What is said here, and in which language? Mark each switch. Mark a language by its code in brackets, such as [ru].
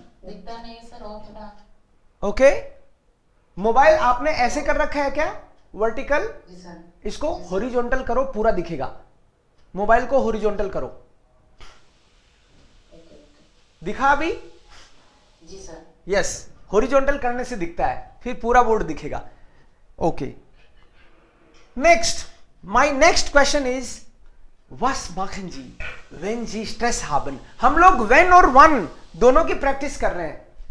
[hi] दिखता नहीं है सर, और थोड़ा. ओके. मोबाइल आपने ऐसे कर रखा है क्या? वर्टिकल. जी सर. इसको हॉरिजॉन्टल करो, पूरा दिखेगा. मोबाइल को हॉरिजॉन्टल करो. दिखा अभी? जी सर. यस, हॉरिजॉन्टल करने से दिखता है, फिर पूरा बोर्ड दिखेगा. Okay. [en] next, my next question is [de] was machen Sie wenn Sie Stress haben. [hi] हम लोग when और one दोनों की प्रैक्टिस कर रहे हैं.